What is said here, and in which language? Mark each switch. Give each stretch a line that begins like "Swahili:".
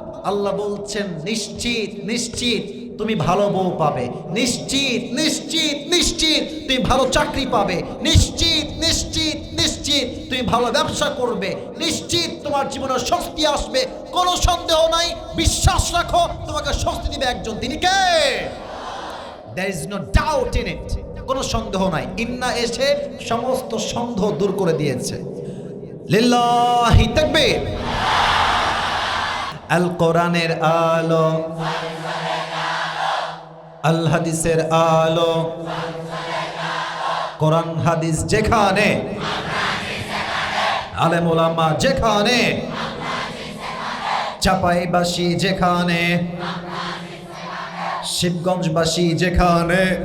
Bangla: আল্লাহ বলছেন নিশ্চিত নিশ্চিত তুমি ভালো বউ পাবে, নিশ্চিত নিশ্চিত নিশ্চিত তুমি ভালো চাকরি পাবে, নিশ্চিত নিশ্চিত নিশ্চিত তুমি ভালো ব্যবসা করবে, নিশ্চিত তোমার জীবনে স্বস্তি আসবে, কোনো সন্দেহ নাই। বিশ্বাস রাখো, তোমাকে স্বস্তি দিবে একজন, তিনি কে?
English: There is no doubt in it,
Bangla: কোনো সন্দেহ নাই। ইন্না এসে সমস্ত সন্দেহ দূর করে দিয়েছে। লিল্লাহি তাকবীর। আল কোরআনের আলো, আল হাদিসের আলো, কোরআন হাদিস যেখানে, আলেম ওলামা যেখানে, চাপাইবাসী যেখানে, শিবগঞ্জবাসী যেখানে।